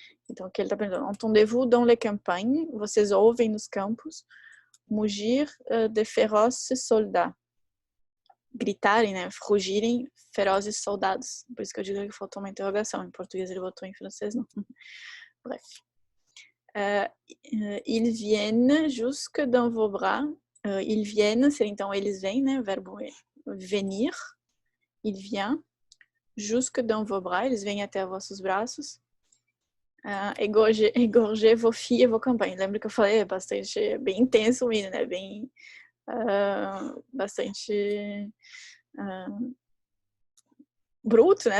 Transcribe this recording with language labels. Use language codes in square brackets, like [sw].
[pt] Então aqui ele está perguntando [fr] entendez-vous dans les campagnes, [pt] vocês ouvem nos campos [fr] mugir de féroces soldats, [pt] gritarem, né, rugirem, ferozes soldados. Por isso que eu digo que faltou uma interrogação. Em português ele botou, em francês não. [fr] Bref. Ils viennent jusque dans vos bras. [pt] Ils viennent, seria então eles vêm, né, o verbo é venir. [fr] Il vient jusque dans vos bras, [pt] eles vêm até vossos braços. [fr] Égorger vos filles et vos campagnes. [pt] Lembra que eu falei? É bem intenso o hino, né? Bem, bastante bruto, né?